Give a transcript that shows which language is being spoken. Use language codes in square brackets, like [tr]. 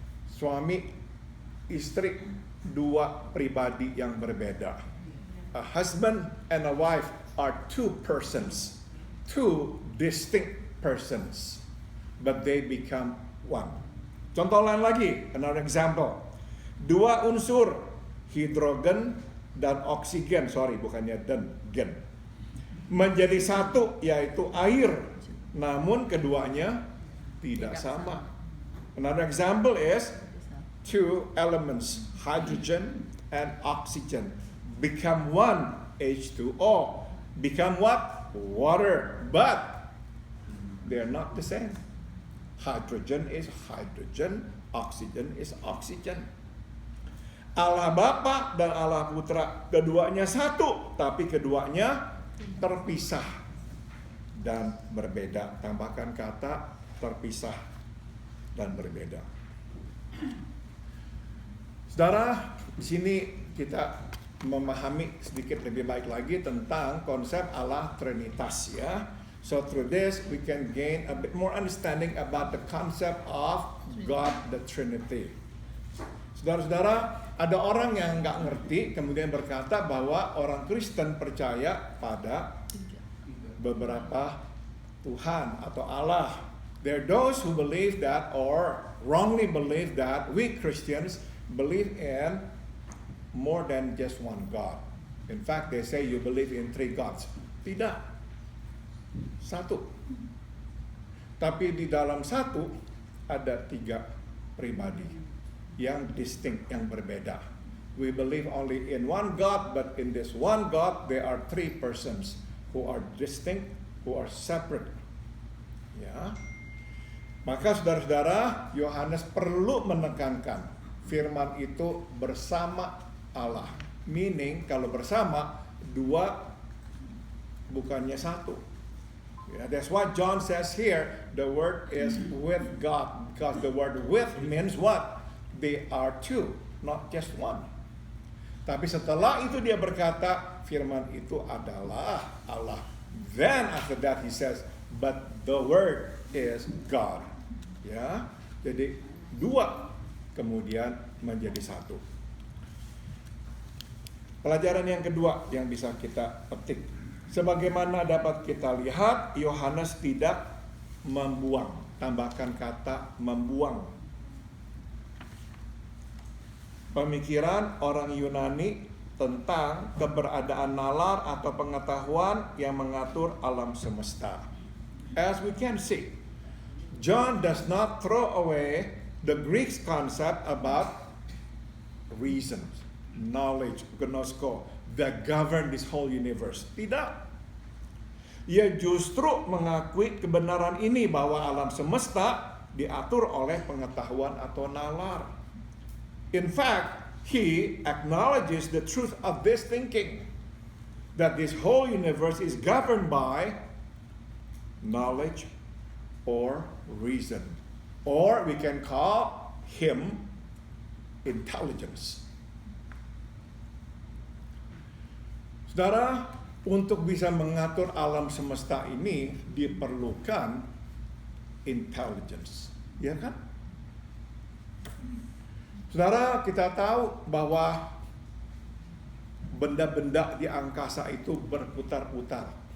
[id] Suami istri dua pribadi yang berbeda. [en] A husband and a wife are two persons. Two distinct persons, but they become one. [id] Contoh lain lagi, [en] another example. [id] Dua unsur, hidrogen dan oksigen, bukannya gen, menjadi satu, yaitu air. Namun keduanya tidak sama. [en] Another example is two elements, hydrogen and oxygen, become one, H2O. Become what? Water, but they are not the same. Hydrogen is hydrogen, oxygen is oxygen. [id] Allah Bapa dan Allah Putra keduanya satu, tapi keduanya terpisah dan berbeda. Tambahkan kata terpisah dan berbeda. Saudara, di sini kita memahami sedikit lebih baik lagi tentang konsep Allah Trinitas ya. [en] So through this we can gain a bit more understanding about the concept of God the Trinity. [id] Saudara-saudara, ada orang yang nggak ngerti kemudian berkata bahwa orang Kristen percaya pada beberapa Tuhan atau Allah. [en] There are those who believe that or wrongly believe that we Christians believe in more than just one God. In fact, they say you believe in three gods. [id] Tidak. Satu. Tapi di dalam satu ada tiga pribadi yang distinct, yang berbeda. [en] We believe only in one God, but in this one God there are three persons who are distinct, who are separate. [id] Ya. Maka saudara-saudara, Yohanes perlu menekankan firman itu bersama Allah, meaning kalau bersama dua bukannya satu. [en] Yeah, that's what John says here. The word is with God, because the word with means what? They are two, not just one. [id] Tapi setelah itu dia berkata, firman itu adalah Allah. [en] Then after that he says, but the word is God. [id] Ya, jadi dua kemudian menjadi satu. Pelajaran yang kedua yang bisa kita petik, sebagaimana dapat kita lihat, Yohanes tidak membuang, tambahkan kata membuang, pemikiran orang Yunani tentang keberadaan nalar atau pengetahuan yang mengatur alam semesta. [en] As we can see, John does not throw away the Greek concept about reason, knowledge, gnosko, that govern this whole universe. [id] Tidak. Ia justru mengakui kebenaran ini bahwa alam semesta diatur oleh pengetahuan atau nalar. [en] In fact, he acknowledges the truth of this thinking, that this whole universe is governed by knowledge or reason, or we can call him intelligence. [id] Saudara, untuk bisa mengatur alam semesta ini diperlukan intelligence, ya kan? Saudara, kita tahu bahwa benda-benda di angkasa itu berputar-putar.